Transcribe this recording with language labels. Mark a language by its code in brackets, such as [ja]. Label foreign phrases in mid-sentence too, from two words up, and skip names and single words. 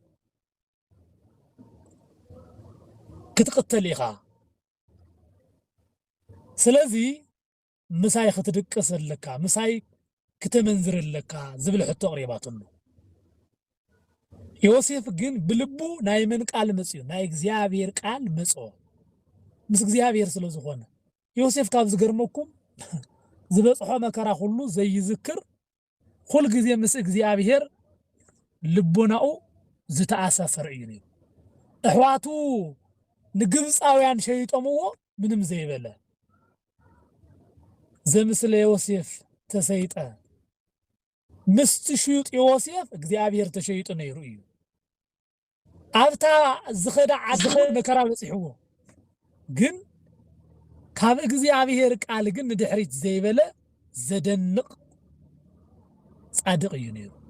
[ti] ክትቅተል ኢኻ ስለዚህ ምሳይ ክትድቅስለካ ምሳይ ክትመንዝርለካ ዝብል ሕቶ ቀሪባትሉ ዮሴፍ ግን ብልቡ ናይ ምን ቃል መጽዩ ናይ እግዚአብሔር ቃል መጽኦ ምስ እግዚአብሔር ስለዝኾነ ዮሴፍ ካብ ዝገርመኩም ዝበጽሖ መከራ ሁሉ ዘይዝክር ሁሉ ጊዜ ምስ እግዚአብሔር ልቦናኡ ዝተኣሳሰረ እዩ ነይሩ እሕዋቱ ንግብፃውያን ሸይጦምዎ ምንም ዘይበለ ዘምስለ ዮሴፍ ተሰይጠ ምስት ሽዩጥ ዮሴፍ እግዚአብሔር ተሸይጦ ነይሩ እዩ ኣብታ ዝኸዳዕ መከራ በጽሕዎ ግን ካብ እግዚአብሔር ቃል ግን ንድሕሪት ዘይበለ ዘደንቕ ጻድቕ እዩ ነይሩ